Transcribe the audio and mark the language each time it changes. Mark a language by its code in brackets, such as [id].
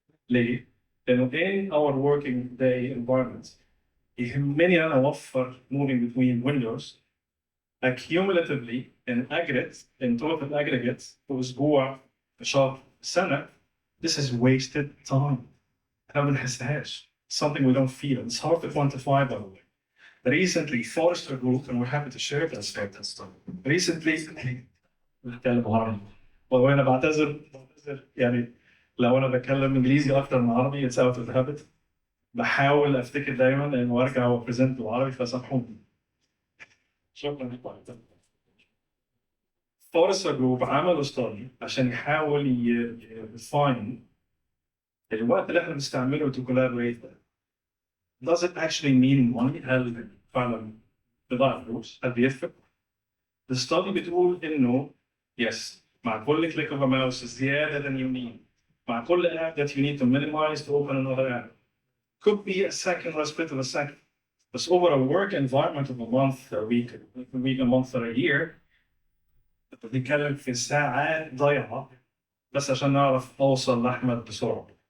[ar] ليه؟ لأنه [en] in our working day environment [ar] يهمني أنا أوفر [en] moving between windows accumulatively in aggregate, in total aggregate [ar] في أسبوع في شهر سنة. [en] This is wasted time. [ar] احنا ما بنحسهاش. [en] Something we don't feel. It's hard to quantify, by the way. Recently, Forrester Group, and we're happy to share that stuff. [ar] Recently, بتكلم عربي. وأنا بعتذر يعني لو أنا بتكلم إنجليزي أكتر من عربي [en] it's out of habit. [ar] بحاول أفتكر دايماً إنه أرجع وأبريزنت بالعربي فسامحوني. شكراً لكم. Forrester Group عملوا study عشان يحاول يفاين الوقت اللي إحنا بنستعمله [en] to collaborate. Does it actually mean money? [ar] هل فعلا بضاعة فلوس؟ هل بيفرق؟ The study بتقول إنه yes مع كل [en] click of a mouse [ar] زيادة than you need. [en] مع كل app that you need to minimize to open another app. Could be a second or a split of a second. But over a work environment of a month, a week, a month or a year, [ar] بنتكلم في ساعات ضايعة بس عشان نعرف أوصل لأحمد بسرعة.